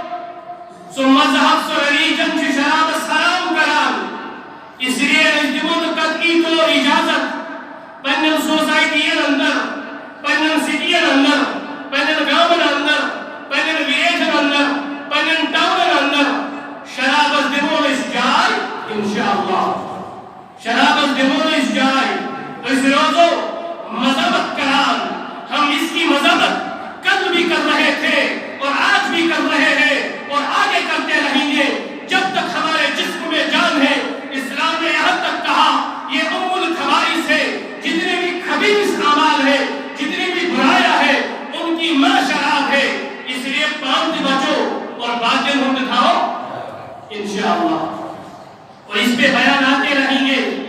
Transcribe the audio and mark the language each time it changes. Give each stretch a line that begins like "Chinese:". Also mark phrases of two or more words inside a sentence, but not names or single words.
Kashmiri: سُہ مذہب سُہ ریلیجن چھُ شرابس حرام کران
Urdu: اس لیے
Kashmiri: أسۍ دِمو نہٕ قطعی طور اجازت پننٮ۪ن سوسایٹین انٛدر پننٮ۪ن سٹین انٛدر پننٮ۪ن گامن انٛدر پننٮ۪ن ولیجن انٛدر پننٮ۪ن ٹاونن انٛدر شرابس دِمو أسۍ جاے انشاءاللہ شرابس دِمو أسۍ جاے أسۍ روزو مذہبت کران
Urdu: ہم اس کی مذہبت کل بھی کر رہے تھے اور آج بھی کر رہے ہیں اور آگے کرتے رہیں گے جب تک ہمارے جسم میں جان ہے اسلام نے یہاں تک کہا یہ ام الخبائث ہے جتنے بھی خبیث اعمال ہے جتنی بھی برائیاں ہے ان کی ماں شراب ہے اس لیے پان سے بچو اور باطن ہم دکھاؤ انشاءاللہ اور اس پہ بیان آتے رہیں گے